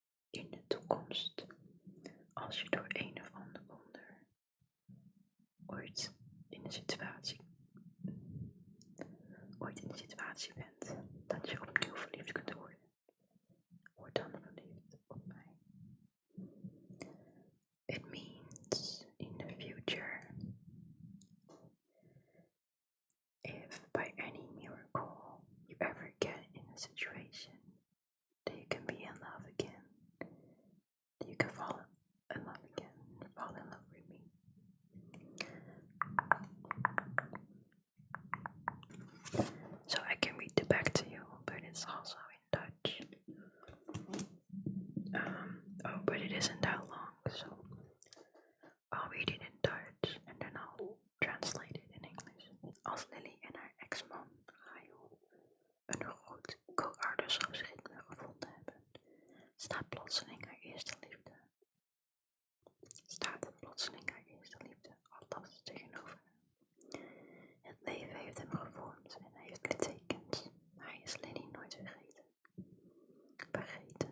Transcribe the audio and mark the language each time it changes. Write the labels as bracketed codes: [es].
[nl] In de toekomst, als je door een of ander wonder ooit in een situatie bent dat je opnieuw verliefd kunt worden, word dan verliefd op mij. [en] It means in the future, if by any miracle you ever get in a situation that you can be in love again, that you can fall in love again, fall in love with me. So I can read the back to you, but it's also in Dutch. But it isn't that long, so I'll read it in Dutch and then I'll translate it in English. [nl] Als Lily en haar ex-man Gail een groot co-ouderschapsritme gevonden hebben, staat plotseling haar eerste liefde. Althans tegenover hem. Het leven heeft hem gevormd en hij heeft littekens, maar hij is Lily nooit vergeten. Vergeten.